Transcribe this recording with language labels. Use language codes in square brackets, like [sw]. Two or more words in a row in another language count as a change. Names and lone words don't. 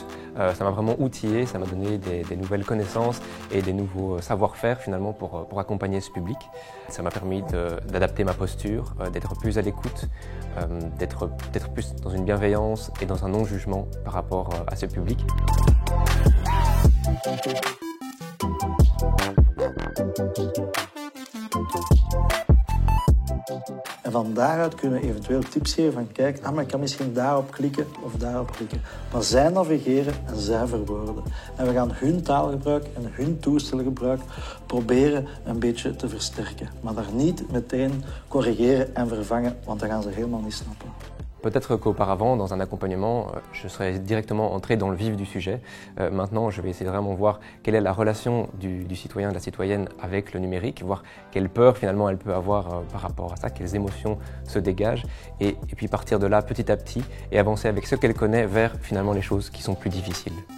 [fr] Ça m'a vraiment outillé, ça m'a donné des nouvelles connaissances et des nouveaux savoir-faire finalement pour accompagner ce public. Ça m'a permis d'adapter ma posture, d'être plus à l'écoute, d'être plus dans une bienveillance et dans un non-jugement par rapport à ce public. [nl] En van daaruit kunnen we eventueel tips geven van kijk, maar ik kan misschien daarop klikken of daarop klikken. Maar zij navigeren en zij verwoorden. En we gaan hun taalgebruik en hun toestelgebruik proberen een beetje te versterken. Maar daar niet meteen corrigeren en vervangen, want dan gaan ze helemaal niet snappen. [fr] Peut-être qu'auparavant, dans un accompagnement, je serais directement entré dans le vif du sujet. Maintenant, je vais essayer de vraiment voir quelle est la relation du citoyen, de la citoyenne avec le numérique, voir quelle peur finalement elle peut avoir par rapport à ça, quelles émotions se dégagent, et puis partir de là petit à petit et avancer avec ce qu'elle connaît vers finalement les choses qui sont plus difficiles.